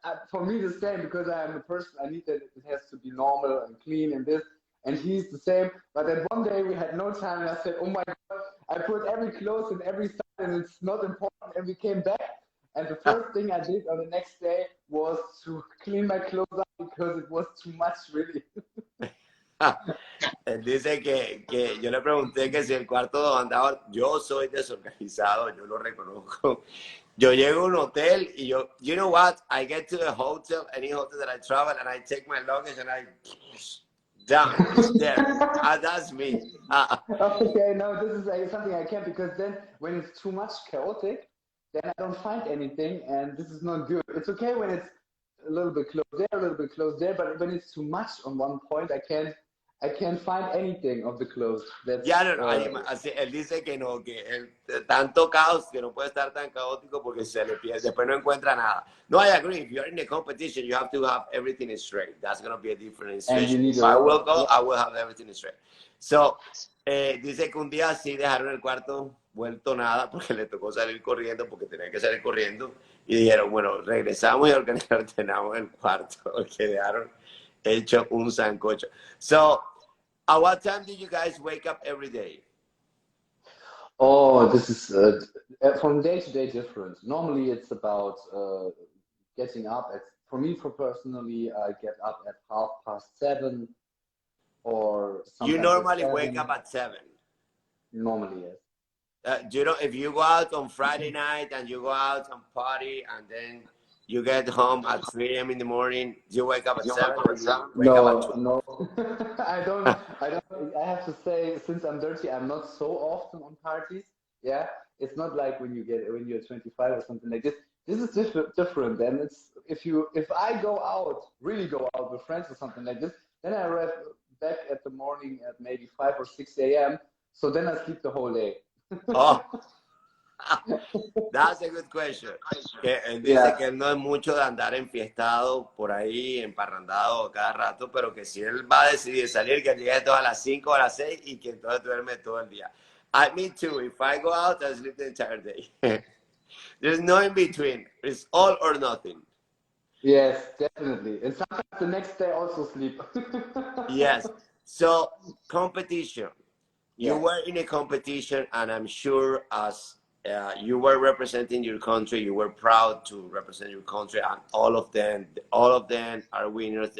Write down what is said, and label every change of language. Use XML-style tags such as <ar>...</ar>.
<en>For me, the same because I am a person. I need that it has to be normal and clean and this. And he's the same. But at one day we had no time, and I said, "Oh my God!" I put every clothes in every side, and it's not important. And we came back, and the first thing I did on the next day was to clean my clothes up because it was too much, really.</en> <es>Él dice que yo le pregunté que si el cuarto andaba, yo soy desorganizado, yo lo reconozco. Yo llego a un hotel y yo,</es> <en>you know what, I get to a hotel, any hotel that I travel, and I take my luggage and I, down, it's there. That's me. Okay, no, this is something I can't, because then when it's too much chaotic, then I don't find anything, and this is not good. It's okay when it's a little bit close there, a little bit close there, but when it's too much on one point, I can't find anything of the clothes.</en> <es>Ya no, él dice que no, que tanto caos que no puede estar tan caótico porque se le pierde, después no encuentra nada.</es> <en>No, I agree. If you're in a competition, you have to have everything straight. That's going to be a different situation. If I will go, I will have everything straight.</en> <es>So, dice que un día sí dejaron el cuarto vuelto nada porque le tocó salir corriendo, porque tenía que salir corriendo, y dijeron, bueno, regresamos y ordenamos el cuarto, que dejaron hecho un sancocho.</es> <en>So, at what time do you guys wake up every day? Oh, this is from day to day different. Normally, it's about getting up at. For me, personally, I get up at 7:30 or sometimes. You normally wake up at 7. Normally, yes. You know, if you go out on Friday night and you go out and party and then you get home at 3 a.m. in the morning, you wake up at 7 or you wake up at 2? No. I don't. I have to say, since I'm dirty, I'm not so often on parties. Yeah, it's not like when you're 25 or something like this. This is different. And it's if I really go out with friends or something like this, then I arrive back at the morning at maybe 5 or 6 a.m. So then I sleep the whole day. Oh. That's a good question.</en> <es>Que él dice que él no es mucho de andar enfiestado por ahí, emparrandado cada rato, pero que si él va a decidir salir, que llegue a las 5 o a las 6 y que entonces duerme todo el día.</es> <en>Me too. If I go out, I sleep the entire day. There's no in between. It's all or nothing. Yes, definitely. And sometimes the next day also sleep. Yes. So, competition. You were in a competition, and I'm sure as you were representing your country, you were proud to represent your country, and all of them are winners.</en>